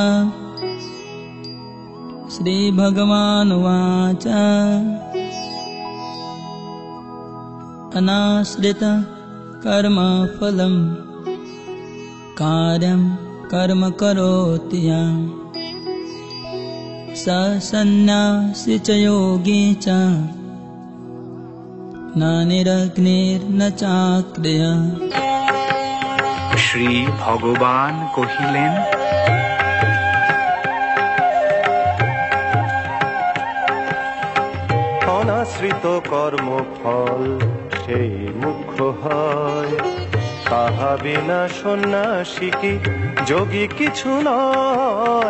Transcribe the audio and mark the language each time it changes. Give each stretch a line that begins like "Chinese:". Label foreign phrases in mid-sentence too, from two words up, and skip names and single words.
Sanskrit: श्रीभगवानुवाच अनाश्रित कर्मफलं कार्यं कर्म करोति यः स सन्न्यासी च योगी च न নিরগ্নির্ন চাক্রিয়।
Bangla: শ্রী ভগবান কহিলেন, অনাশ্রিত কর্মফল সেই মুখ্য হয়, তাহা বিনা সন্ন্যাসী কি যোগী কিছু নয়।